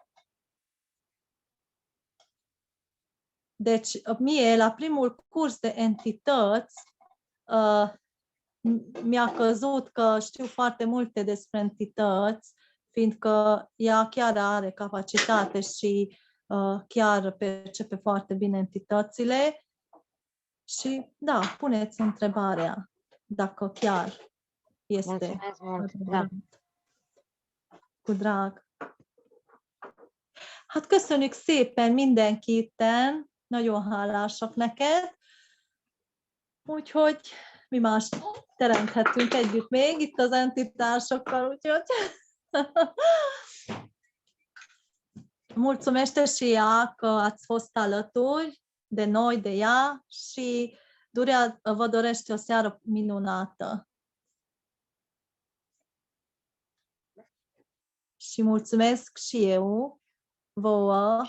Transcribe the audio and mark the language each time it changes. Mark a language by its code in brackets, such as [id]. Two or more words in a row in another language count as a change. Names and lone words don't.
[ro] Deci, mie, la primul curs de entități, mi-a căzut că știu foarte multe despre entități, fiindcă ea chiar are capacitate și chiar percepe foarte bine entitățile. Și da, puneți întrebarea dacă chiar este. Mulțumesc mult. Da. Cu drag. [hu] Hát köszönjük szépen mindenki itten, nagyon hálásak neked, úgyhogy mi más teremthetünk együtt még itt az entitásokkal, úgyhogy [ro] mulțumește și ea că ați fost alături de noi, de ea și vă dorește o seară minunată. Și mulțumesc și eu vouă.